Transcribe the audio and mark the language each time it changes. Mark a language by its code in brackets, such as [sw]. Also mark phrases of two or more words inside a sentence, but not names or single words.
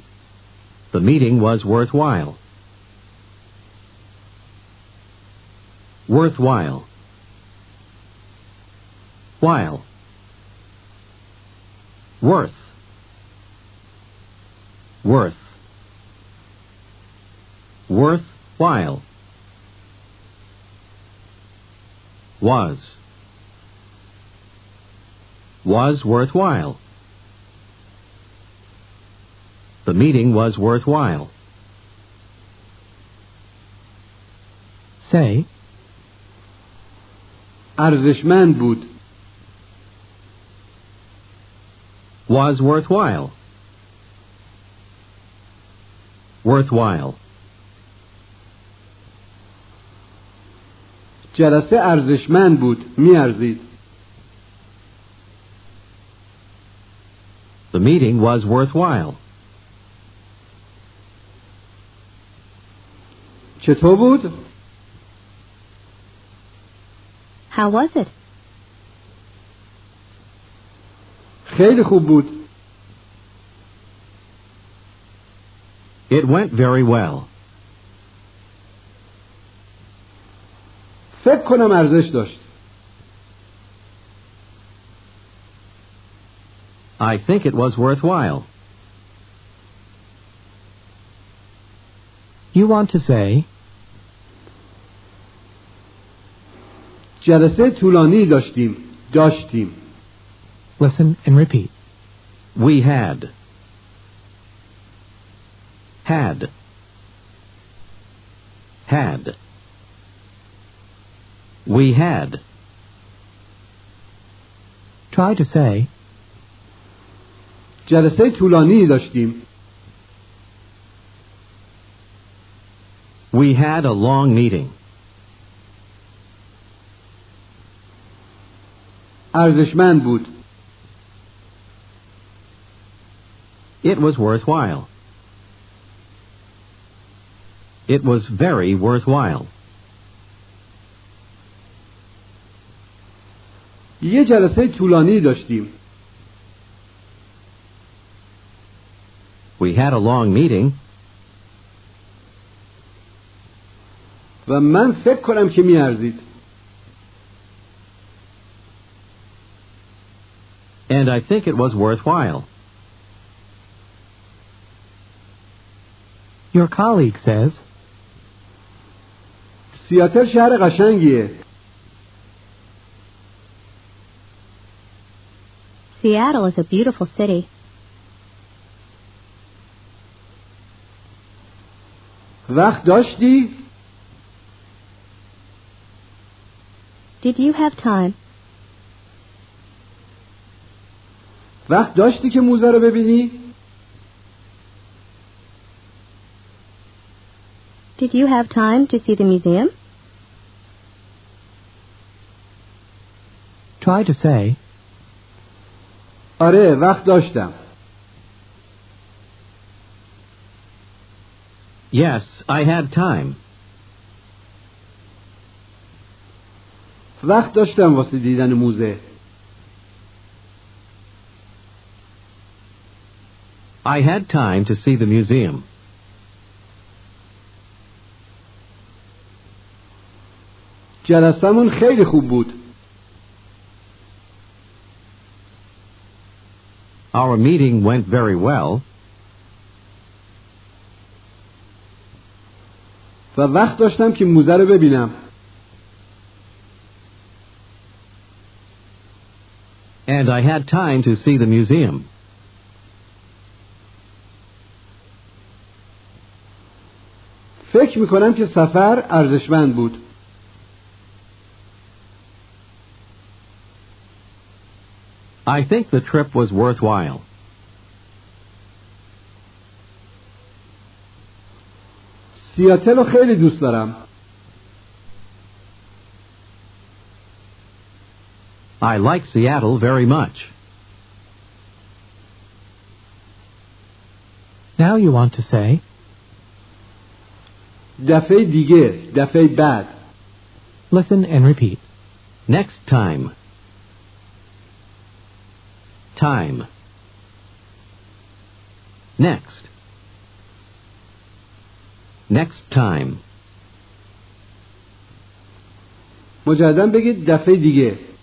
[en] The meeting was worthwhile. Worthwhile. While. Worth. Worth. Worthwhile. Was. Was worthwhile. The meeting was worthwhile. Say, [fa] ارزشمند بود. [en] Was worthwhile. Worthwhile. [fa] جلسه ارزشمند بود. میارزید. [en] The meeting was worthwhile. [fa] چطور بود؟ [en] How was it? [fa] خیلی خوب بود. [en] It went very well. [fa] فکر کنم ارزش داشت. [en] I think it was worthwhile. You want to say, [fa] جلسه طولانی داشتیم. [en] listen and repeat. We had. Had. Had. We had. Try to say, [fa] جلسه طولانی داشتیم. [en] We had a long meeting. [fa] ارزشمند بود. [en] It was worthwhile. It was very worthwhile. [fa] یه جلسه طولانی داشتیم. [en] We had a long meeting. [fa] و من فکر کنم که میارزید. [en] And I think it was worthwhile. your colleague says, [fa] سیاتل شهر قشنگیه. [en] Seattle is a beautiful city. [fa] وقت داشتی؟ [en] Did you have time? [fa] وقت داشتی که موزه رو ببینی؟ [en] Did you have time to see the museum? try to say, [fa] آره وقت داشتم. [en] Yes, I had time. [fa] وقت داشتم واسه دیدن موزه. [en] I had time to see the museum. [fa] جلسمون خیلی خوب بود. [en] Our meeting went very well. [fa] و وقت داشتم که موزه رو ببینم. [en] And I had time to see the museum. [fa] فکر میکنم که سفر ارزشمند بود. [en] I think the trip was worthwhile. [fa] سیاتل رو خیلی دوست دارم. [en] I like Seattle very much. now you want to say, [fa] دفعه دیگه، دفعه بعد. [en] listen and repeat. Next time. Time. Next. Next time. [fa] مجددا بگید دفعه دیگه.